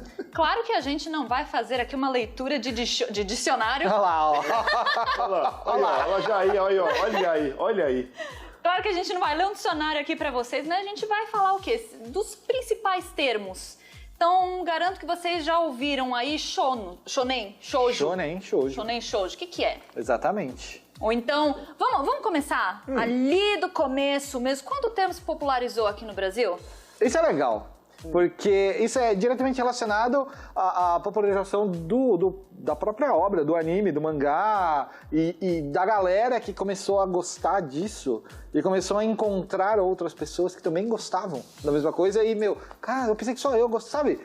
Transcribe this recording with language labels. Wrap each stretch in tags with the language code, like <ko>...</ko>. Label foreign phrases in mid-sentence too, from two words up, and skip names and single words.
<pt>Claro que a gente não vai fazer aqui uma leitura de dicionário. Olha lá, ó. Olha aí. Claro que a gente não vai ler um dicionário aqui pra vocês, né? A gente vai falar o quê? Dos principais termos. Então, garanto que vocês já ouviram aí</pt> <ja>shonen, shoujo. Shonen, shoujo. Shonen, shoujo.</ja> <pt>O que é? Exatamente. Ou então, vamos começar ali do começo mesmo. Quando o termo se popularizou aqui no Brasil? Isso é legal, porque isso é diretamente relacionado à popularização da própria obra, do anime, do mangá e da galera que começou a gostar disso e começou a encontrar outras pessoas que também gostavam da mesma coisa e, cara, eu pensei que só eu gostava, sabe?</pt>